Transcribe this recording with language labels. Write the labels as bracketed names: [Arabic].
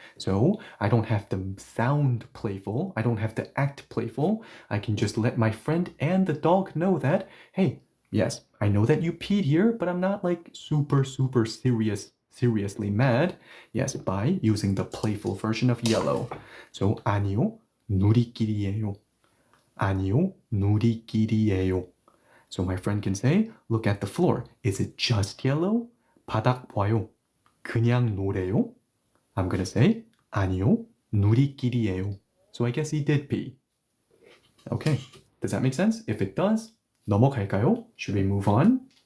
[English] So I don't have to sound playful. I don't have to act playful. I can just let my friend and the dog know that, hey, yes, I know that you peed here, but I'm not like super seriously mad. Yes, by using the playful version of yellow. [Korean] So 아니요, 누리끼리예요. 아니요, 누리끼리예요. [English] So my friend can say, look at the floor. Is it just yellow? [Korean] 바닥 봐요. 그냥 노래요? [English] I'm gonna say, [Korean] 아니요, 누리끼리예요. [English] So I guess he did pee. Okay, does that make sense? If it does, [Korean] 넘어갈까요? [English] Should we move on?